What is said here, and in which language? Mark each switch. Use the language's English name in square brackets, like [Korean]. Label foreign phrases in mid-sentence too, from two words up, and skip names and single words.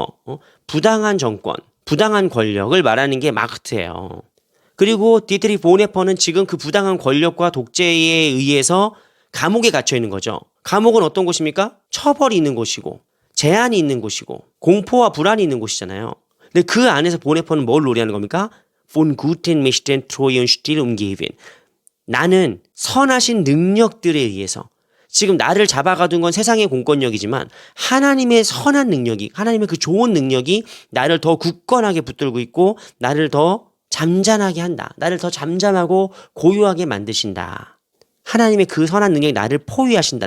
[Korean] 부당한 정권, 부당한 권력을 말하는 게 마크트예요. 그리고 디트리히 보네퍼는 지금 그 부당한 권력과 독재에 의해서 감옥에 갇혀 있는 거죠. 감옥은 어떤 곳입니까? 처벌이 있는 곳이고 제한이 있는 곳이고 공포와 불안이 있는 곳이잖아요. 근데 그 안에서 보네퍼는 뭘 노래하는 겁니까? [German] von guten Mächten treu und still umgeben. [Korean] 나는 선하신 능력들에 의해서 지금 나를 잡아가둔 건 세상의 공권력이지만 하나님의 선한 능력이 하나님의 그 좋은 능력이 나를 더 굳건하게 붙들고 있고 나를 더 잠잠하게 한다. 나를 더 잠잠하고 고요하게 만드신다. 하나님의 그 선한 능력이 나를 포위하신다.